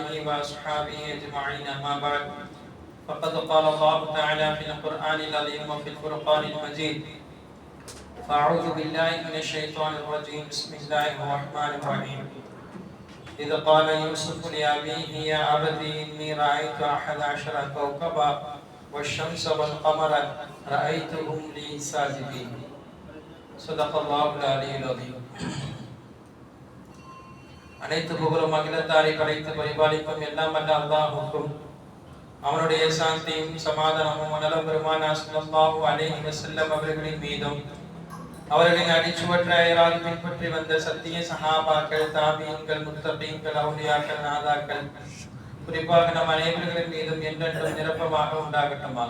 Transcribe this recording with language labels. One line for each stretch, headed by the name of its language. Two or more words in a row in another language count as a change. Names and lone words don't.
Arabic: وأصحابه أجمعين أما بعد فقد قال الله تعالى في القرآن العظيم وفي الفرقان المجيد فأعوذ بالله من الشيطان الرجيم بسم الله الرحمن الرحيم إذ قال يوسف لأبيه يا أبتي إني رأيت 11 كوكبا والشمس والقمر رأيتهم لي ساجدين صدق الله العلي العظيم.
Tamil: அனைத்து புகழும் அகிலத்தாரை படைத்து பரிபாலிக்கும் எல்லாம் வல்ல அல்லாஹ்வுக்கும் அவனுடைய சாந்தியும் சமாதானமும் நலம் பெருமானா
Arabic: صلى الله عليه وسلم
Tamil: அவர்களின் மீதும் அவர்களின் அடிச்சுவற்றையரால் பின்பற்றி வந்த சத்திய சஹாபாக்கள் தாபீன்கள் முத்தகீன்கள் அவுலியாக்கள் நாதாக்கள் குறிப்பாக நம் அனைவர்களின் மீதும் என்றென்றும் நிரப்பமாக உண்டாகட்டுமாக.